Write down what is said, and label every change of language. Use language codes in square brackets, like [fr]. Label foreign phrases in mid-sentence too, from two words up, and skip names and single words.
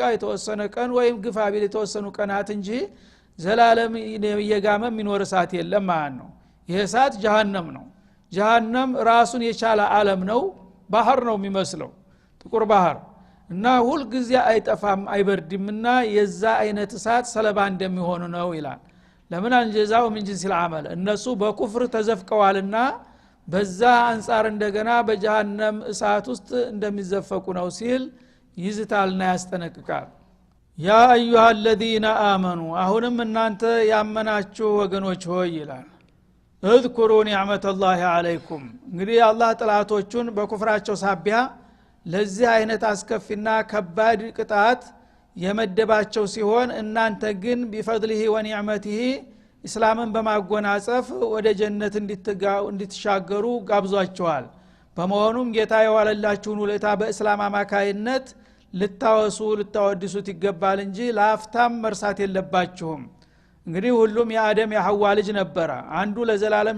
[am] የተወሰነ ቀን ወይም ግፋ ቢል የተወሰኑ ቀናት እንጂ ዘላለም የጋመ የሚኖር እሳት የለም ማለት ነው ይሄ እሳት ጀሃነም ነው ጀሃነም ራሱን የቻለ ዓለም ነው ባህር ነው የሚመስለው ጥቁር ባህር እና ሁሉ ጊዜ አይጠፋም አይበርድምና የዛ አይነት እሳት ሰለባ እንደሚሆኑ ነው ይላል ለምን [ar] الجزاء من جنس العمل [am] እነሱ በኩፍር ተዘፍቀዋልና በዛ አንፃር እንደገና በጀሃነም እሳት ውስጥ እንደሚዘፈቁ ነው ሲል ይዝታልና ያስጠነቅቃል። [ar] يا أيها الذين آمنوا [am] አሁንም እናንተ ያመናችሁ ወገኖች ሆይ ይላል [ar] اذكروا نعمة الله عليكم። [am] እንግዲህ አላህ ጥላቶቹን በኩፍራቸው ሳቢያ ለዚህ አይነት አስከፊና ከባድ ቅጣት የመደባቸው ሲሆን እናንተ ግን [ar] بفضله ونعمته [am] እስላምን በማጎናጸፍ ወደ ጀነት እንድትሻገሩ ጋብዟቸዋል። በመሆኑም ጌታ የዋለላችሁን ውለታ በእስላም አማካይነት ልታወሱ ልታወድሱት ይገባል እንጂ ለአፍታም መርሳት የለባችሁም። እንግዲህ ሁሉም የአደም የሐዋ ልጅ ነበረ። አንዱ ለዘላለም